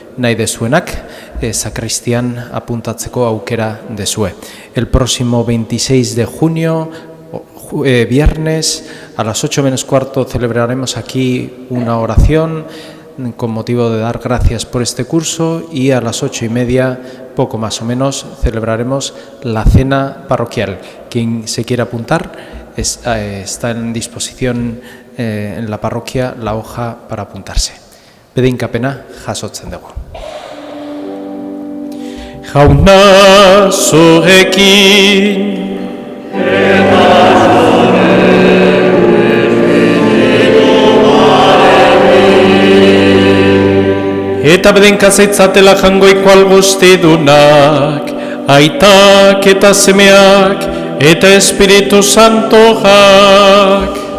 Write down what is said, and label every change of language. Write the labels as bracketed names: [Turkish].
[Basque] Nahi dezuenak, sakristian apuntatzeko aukera dezue. [Spanish] El próximo 26 de junio, viernes, a las 8:15 celebraremos aquí una oración con motivo de dar gracias por este curso, y a las 8:30, poco más o menos, celebraremos la cena parroquial. Quien se quiera apuntar, está en disposición en la parroquia la hoja para apuntarse. [Basque] Bedeinkapena jasotzen dugu. Jauna zurekin eta bedenka zaitzatela jangoiko alguztidunak, aitak eta semeak, eta Espiritu Santoak.